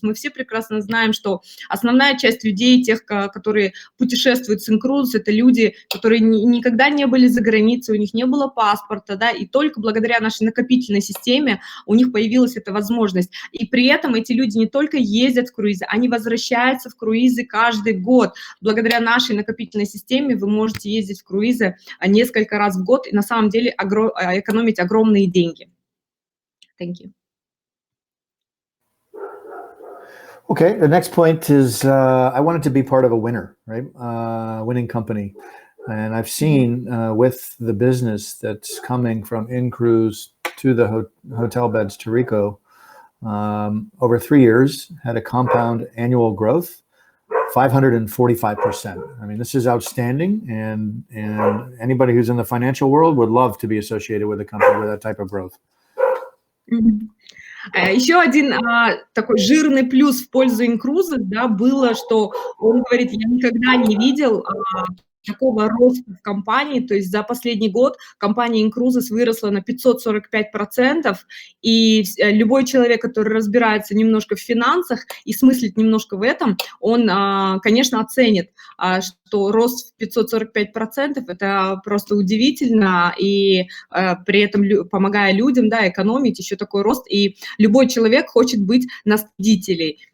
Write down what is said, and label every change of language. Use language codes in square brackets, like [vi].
[ru] Мы все прекрасно знаем, что основная часть людей, тех, которые путешествуют с inCruises, это люди, которые никогда не были за границей, у них не было паспорта, да, и только благодаря нашей накопительной системе у них появилась эта возможность. И при этом эти люди не только ездят в круизы, они возвращаются в круизы каждый год. Благодаря нашей накопительной системе вы можете ездить в круизы несколько раз в год и на самом деле экономить огромные деньги. [en] Thank you. Okay, the next point is I wanted to be part of a winner, right? Winning company. And I've seen with the business that's coming from inCruises to the hotel beds to Rico, over 3 years had a compound annual growth 545%. I mean, this is outstanding, and anybody who's in the financial world would love to be associated with a company with that type of growth. [ru] Еще один такой жирный плюс в пользу inCruises, да, было, что он говорит, я никогда не видел такого роста в компании, то есть за последний год компания inCruises выросла на 545%, и любой человек, который разбирается немножко в финансах и смыслит немножко в этом, он, конечно, оценит, что рост в 545% это просто удивительно, и при этом помогая людям, да, экономить, еще такой рост, и любой человек хочет быть на победителей.